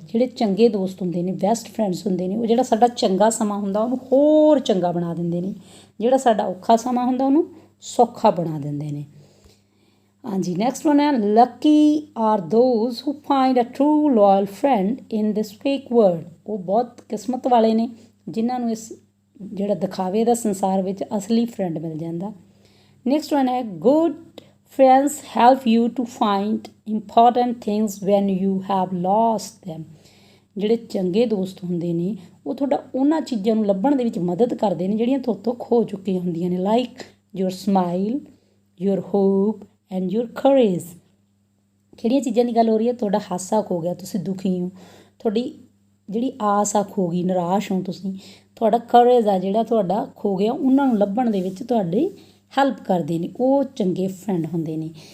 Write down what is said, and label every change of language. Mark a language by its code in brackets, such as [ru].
[pa] ਜਿਹੜੇ ਚੰਗੇ ਦੋਸਤ ਹੁੰਦੇ ਨੇ, ਬੈਸਟ ਫਰੈਂਡਸ ਹੁੰਦੇ ਨੇ, ਉਹ ਜਿਹੜਾ ਸਾਡਾ ਚੰਗਾ ਸਮਾਂ ਹੁੰਦਾ ਉਹਨੂੰ ਹੋਰ ਚੰਗਾ ਬਣਾ ਦਿੰਦੇ ਨੇ, ਜਿਹੜਾ ਸਾਡਾ ਔਖਾ ਸਮਾਂ ਹੁੰਦਾ ਉਹਨੂੰ ਸੌਖਾ ਬਣਾ ਦਿੰਦੇ ਨੇ। ਹਾਂਜੀ, [en] Next one ਹੈ, lucky are those who find a true loyal friend in this fake world. [pa] ਉਹ ਬਹੁਤ ਕਿਸਮਤ ਵਾਲੇ ਨੇ ਜਿਨ੍ਹਾਂ ਨੂੰ ਇਸ ਜਿਹੜਾ ਦਿਖਾਵੇ ਦਾ ਸੰਸਾਰ ਵਿੱਚ ਅਸਲੀ ਫਰੈਂਡ ਮਿਲ ਜਾਂਦਾ। [en] Next one ਹੈ, good friends help you to find important things when you have lost them। [pa] ਜਿਹੜੇ ਚੰਗੇ ਦੋਸਤ ਹੁੰਦੇ ਨੇ ਉਹ ਤੁਹਾਡਾ ਉਹਨਾਂ ਚੀਜ਼ਾਂ ਨੂੰ ਲੱਭਣ ਦੇ ਵਿੱਚ ਮਦਦ ਕਰਦੇ ਨੇ ਜਿਹੜੀਆਂ ਤੁਹਾਡੇ ਤੋਂ ਖੋ ਚੁੱਕੀਆਂ ਹੁੰਦੀਆਂ ਨੇ, [en] Like your smile, your hope and your courage. [pa] ਕਿਹੜੀਆਂ ਚੀਜ਼ਾਂ ਦੀ ਗੱਲ ਹੋ ਰਹੀ ਹੈ? ਤੁਹਾਡਾ ਹਾਸਾ ਖੋ ਗਿਆ, ਤੁਸੀਂ ਦੁਖੀ ਹੋ, ਤੁਹਾਡੀ ਜਿਹੜੀ ਆਸ ਆ ਖੋ ਗਈ, ਨਿਰਾਸ਼ ਹੋ ਤੁਸੀਂ, ਤੁਹਾਡਾ ਕਰੇਜ ਆ ਜਿਹੜਾ ਤੁਹਾਡਾ ਖੋ ਗਿਆ, ਉਹਨਾਂ ਨੂੰ ਲੱਭਣ ਦੇ ਵਿੱਚ ਤੁਹਾਡੀ ਹੈਲਪ ਕਰਦੇ ਨੇ, ਉਹ ਚੰਗੇ ਫਰੈਂਡ ਹੁੰਦੇ ਨੇ।